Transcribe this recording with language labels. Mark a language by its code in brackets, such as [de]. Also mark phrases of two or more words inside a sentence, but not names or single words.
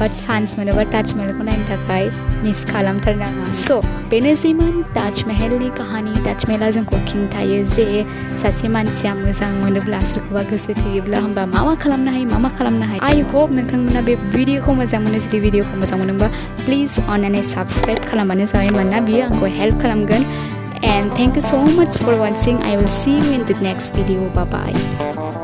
[brx] चान्स मोनोबा ताजमहलखौ नायनो थाखाय मिस खालामथारनाङा स' बेनोसैमोन ताजमहलनि काहानि ताजमहला जोंखौ खिन्थायो जे सासे मानसिया मोजां मोनोब्ला सोरखौबा गोसो थोयोब्ला होमबा मा खालामनो हायो [en] I hope [brx] नोंथांमोना बे भिडिअखौ मोजां मोनो जुदि भिडिअखौ मोजां मोनोबा प्लिज अननानै साबस्क्राइब खालामबानो जाबाय मानोना बियो आंखौ हेल्प खालामगोन [en] and thank you so much for watching. I will see you in the next video. Bye bye.